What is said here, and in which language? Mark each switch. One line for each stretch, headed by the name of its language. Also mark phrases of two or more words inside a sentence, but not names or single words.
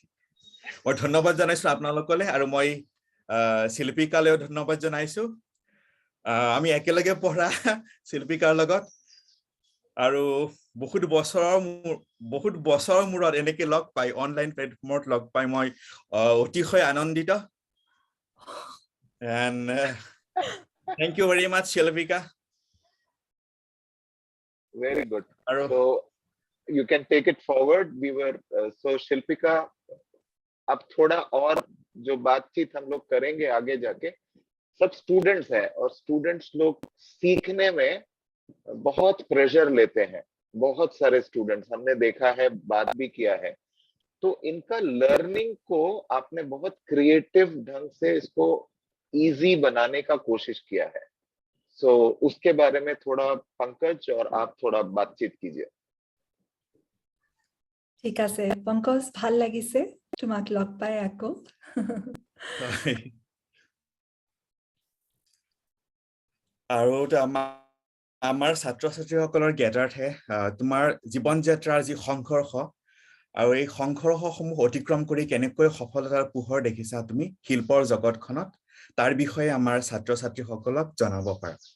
Assamese: মই ধন্যবাদ জনাইছো আপোনালোকলৈ, আৰু মই শিল্পিকালৈও ধন্যবাদ জনাইছো। আমি একেলগে পঢ়া শিল্পিকাৰ লগত, আৰু বহুত বছৰৰ মূৰত এনেকে লগ পাই,
English: online platform
Assamese: লগ পাই মই অতিশয় আনন্দিত।
English: And thank you very much, Shilpika. Very good. So you can take it forward. We were so Shilpika,
Hindi: अब थोड़ा और जो बातचीत हम लोग करेंगे आगे जाके, सब स्टूडेंट्स हैं और स्टूडेंट्स लोग सीखने में बहुत प्रेशर लेते हैं, बहुत सारे स्टूडेंट्स हमने देखा है, बात भी किया है, तो इनका लर्निंग को आपने बहुत क्रिएटिव ढंग से इसको इजी बनाने का कोशिश किया है। सो उसके बारे में थोड़ा पंकज और आप थोड़ा बातचीत कीजिए।
Assamese: ঠিক আছে পংকজ ভাল লাগিছে তোমাক লগ পাই আকৌ আৰু আমাৰ ছাত্ৰ-ছাত্ৰীসকলৰ জ্ঞাতাৰ্থে তোমাৰ জীৱন যাত্ৰাৰ যি সংঘৰ্ষ আৰু এই সংঘৰ্ষসমূহ অতিক্ৰম কৰি কেনেকৈ সফলতাৰ পোহৰ দেখিছা তুমি শিল্পৰ জগতখনত তাৰ বিষয়ে আমাৰ ছাত্ৰ-ছাত্ৰীসকলক জনাব পাৰা